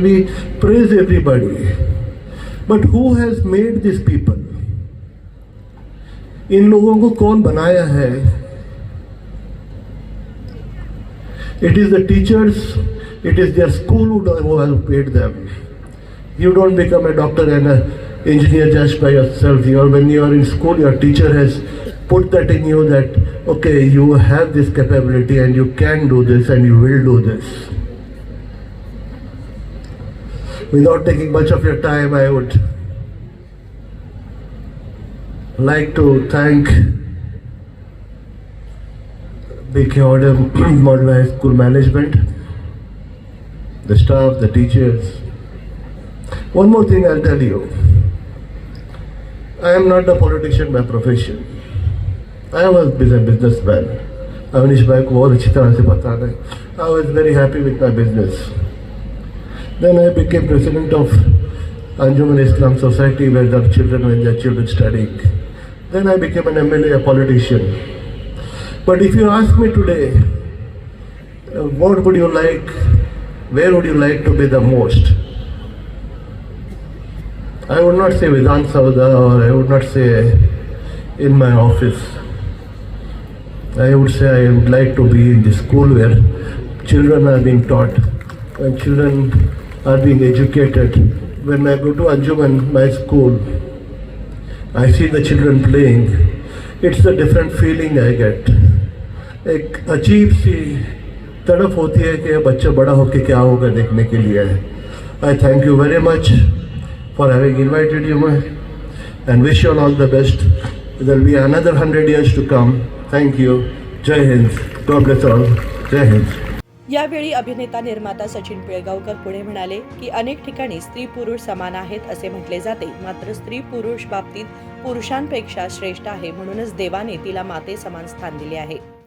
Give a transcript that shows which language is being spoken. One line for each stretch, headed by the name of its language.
English: We praise everybody, but who has made this people?
Hindi: इन लोगों को कौन बनाया है?
English: It is the teachers, it is their school who have paid them. You don't become a doctor and an engineer just by yourself. When you are in school, your teacher has put that in you that, okay, you have this capability and you can do this and you will do this. Without taking much of your time, I would like to thank BK Model High School management, the staff, the teachers. One more thing I'll tell you. I am not a politician by profession. I was a businessman.
Hindi: Awanish भाई को बहुत अच्छी तरह से पता है.
English: I was very happy with my business. Then I became president of Anjuman Islam Society, where the children, when their children studying. Then I became an MLA, a politician. But if you ask me today, what would you like, where would you like to be the most? I would not say Vidhan Sauda, or I would not say in my office. I would say I would like to be in the school where children are being taught, when children are being educated. When I go to Anjuman, my school, I see the children playing. It's a different feeling I get.
Hindi: एक अजीब सी तड़प होती है कि बच्चा बड़ा होके क्या होगा देखने के लिए.
English: I thank you very much for having invited you, and wish you all the best. There will be another 100 years to come. Thank you. Jai Hind. God bless all. Jai Hind.
Marathi: यावेळी अभिनेता निर्माता सचिन पिळगावकर पुढे म्हणाले की अनेक ठिकाणी स्त्री पुरुष समान आहेत असे म्हटले जाते, मात्र स्त्री पुरुष बाबतीत पुरुषांपेक्षा श्रेष्ठ आहे, म्हणूनच देवाने तिला माते समान स्थान दिले आहे.